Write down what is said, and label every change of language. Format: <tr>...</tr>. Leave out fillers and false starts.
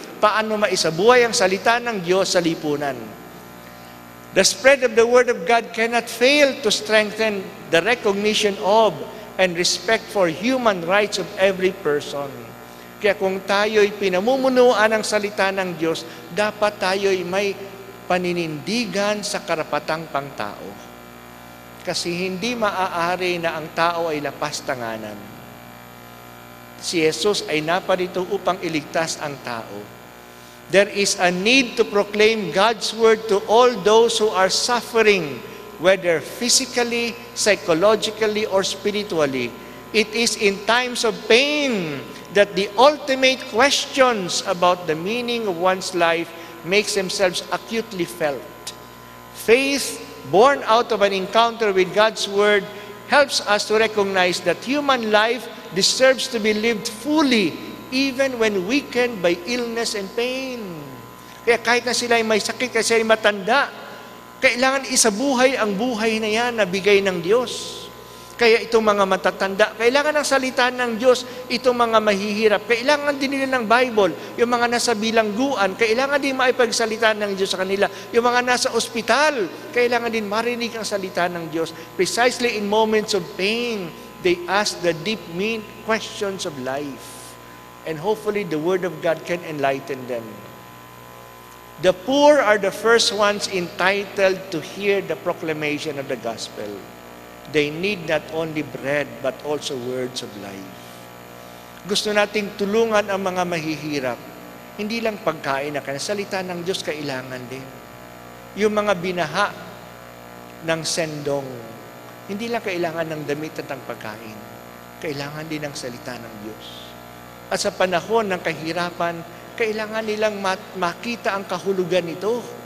<tl>Paano maisabuhay ang salita ng Diyos sa lipunan.</tl> <en>The spread of the Word of God cannot fail to strengthen the recognition of and respect for human rights of every person.</en> <tl>Kaya kung tayo'y pinamumunuan ng salita ng Diyos, dapat tayo'y may paninindigan sa karapatang pangtao. Kasi hindi maaari na ang tao ay lapastanganan. Si Jesus ay naparito upang iligtas ang tao.</tl> <en>There is a need to proclaim God's word to all those who are suffering, whether physically, psychologically, or spiritually. It is in times of pain that the ultimate questions about the meaning of one's life makes themselves acutely felt. Faith, born out of an encounter with God's Word, helps us to recognize that human life deserves to be lived fully even when weakened by illness and pain.</en> <tl>Kaya kahit na sila ay may sakit, kasi ay matanda, kailangan isabuhay ang buhay na yan na bigay ng Diyos. Kaya itong mga matatanda, kailangan ng salita ng Diyos. Itong mga mahihirap, kailangan din nila ng Bible. Yung mga nasa bilangguan, kailangan din maipagsalita ng Diyos sa kanila. Yung mga nasa ospital, kailangan din marinig ang salita ng Diyos.</tl> <en>Precisely in moments of pain, they ask the deep mean questions of life. And hopefully the Word of God can enlighten them. The poor are the first ones entitled to hear the proclamation of the gospel. They need not only bread, but also words of life.</en> <tl>Gusto nating tulungan ang mga mahihirap. Hindi lang pagkain na kanya. Salita ng Diyos kailangan din. Yung mga binaha ng sendong, hindi lang kailangan ng damit at ng pagkain. Kailangan din ng salita ng Diyos. At sa panahon ng kahirapan, kailangan nilang makita ang kahulugan nito.</tl>